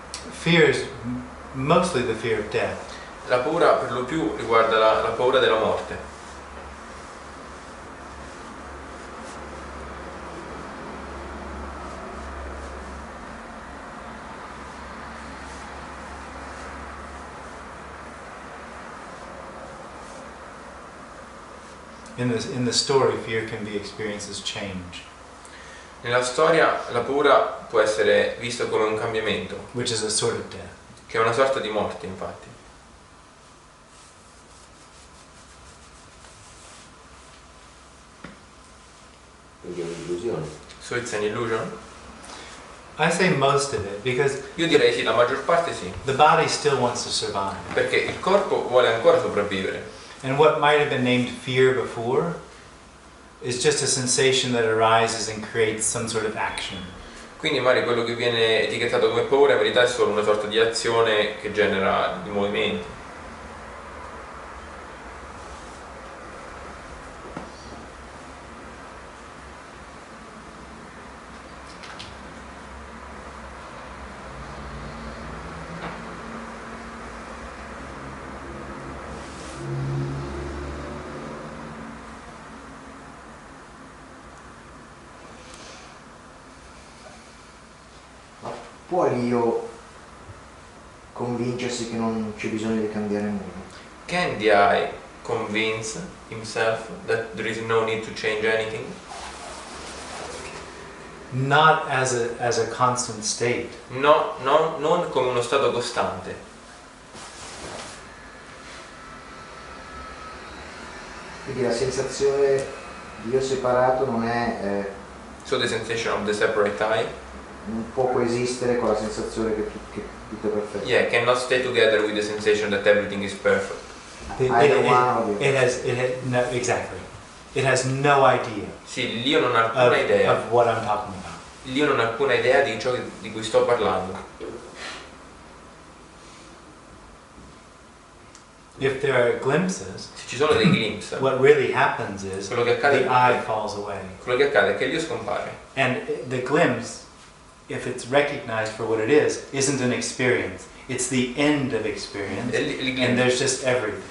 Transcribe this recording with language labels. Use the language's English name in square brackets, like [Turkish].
[English] Fear is mostly the fear of death. [Italian] La paura per lo più riguarda la paura della morte. [English] In the story, fear can be experienced as change, [Italian] Nella storia la paura può essere vista come un cambiamento, [English] which is a sort of death. [Italian] che è una sorta di morte, infatti. Quindi è un'illusione. [English] So it's an illusion? I say most of it because [Italian] Io direi sì, la maggior parte sì, [English] the body still wants to survive. [Italian] perché il corpo vuole ancora sopravvivere. [English] And what might have been named fear before is just a sensation that arises and creates some sort of action. [Italian] Quindi magari quello che viene etichettato come paura in verità è solo una sorta di azione che genera i movimenti. Può l'io convincersi che non c'è bisogno di cambiare nulla? [English] Can the I convince himself that there is no need to change anything? not as a constant state. [Italian] No, non come uno stato costante. Quindi la sensazione di io separato non è [English] So the sensation of the separate I, [Italian] non può coesistere con la sensazione che tutto è perfetto. [English] yeah, cannot stay together with the sensation that everything is perfect. Either one or the other. It has no, exactly. It has no idea [Italian] Sì, l'io non ha alcuna idea. [English] of what I'm talking about. [Italian] L'io non ha alcuna idea di ciò di cui sto parlando. [English] If there are glimpses, [Italian] Se ci sono dei glimpse, [English] what really happens is [Italian] quello che accade, [English] the I falls away. [Italian] quello che accade è che l'io scompare. [English] And the glimpse, if it's recognized for what it is, isn't an experience. It's the end of experience, [Italian] E il [English] and there's just everything.